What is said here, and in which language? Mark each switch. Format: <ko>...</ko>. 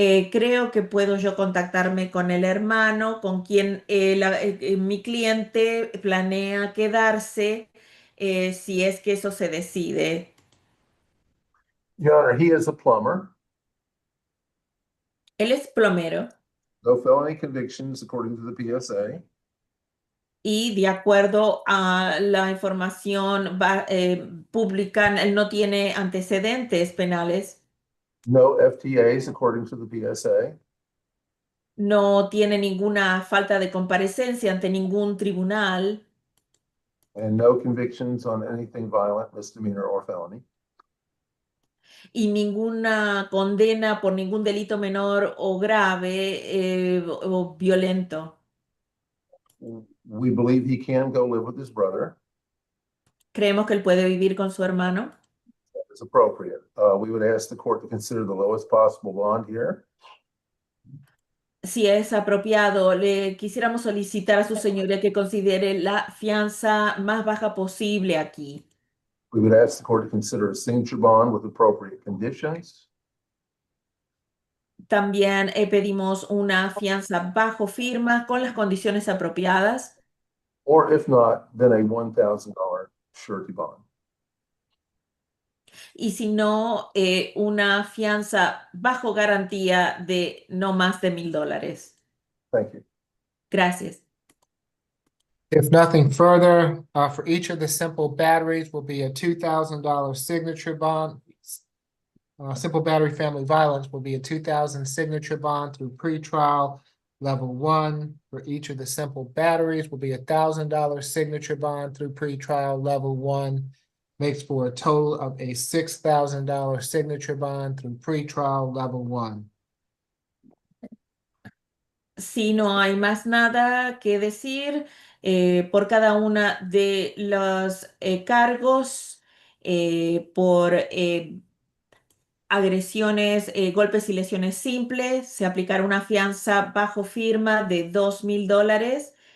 <es>Creo que puedo yo contactarme con el hermano, con quien mi cliente planea quedarse, si es que eso se decide.</es> <en>Your Honor, he is a plumber.</en> <es>Él es plomero</es> <en>No felony convictions according to the PSA.</en> <es>y de acuerdo a la información pública, él no tiene antecedentes penales.</es> <en>No FTAs according to the PSA.</en> <es>No tiene ninguna falta de comparecencia ante ningún tribunal</es> <en>And no convictions on anything violent, misdemeanor, or felony.</en> <es>y ninguna condena por ningún delito menor o grave o violento.</es> <en>We believe he can go live with his brother.</en> <es>Creemos que él puede vivir con su hermano.</es> <en>It's appropriate. We would ask the court to consider the lowest possible bond here.</en> <es>Si es apropiado, le quisiéramos solicitar a su señoría que considere la fianza más baja posible aquí.</es> <en>We would ask the court to consider a signature bond with appropriate conditions.</en> <es>También pedimos una fianza bajo firma con las condiciones apropiadas.</es> <en>Or if not, then a $1,000 surety bond.</en> <es>Y si no, una fianza bajo garantía de no más de $1,000.</es> <en>Thank you.</en> <es>Gracias.</es> <en>If nothing further, for each of the simple batteries will be a $2,000 signature bond. Simple battery family violence will be a 2,000 signature bond through pretrial level 1. For each of the simple batteries will be a $1,000 signature bond through pretrial level 1. Makes for a total of a $6,000 signature bond through pretrial level 1.</en> <es>Si no hay más nada que decir, por cada una de los cargos por agresiones, golpes y lesiones simples, se aplicará una fianza bajo firma de $2,000.</es>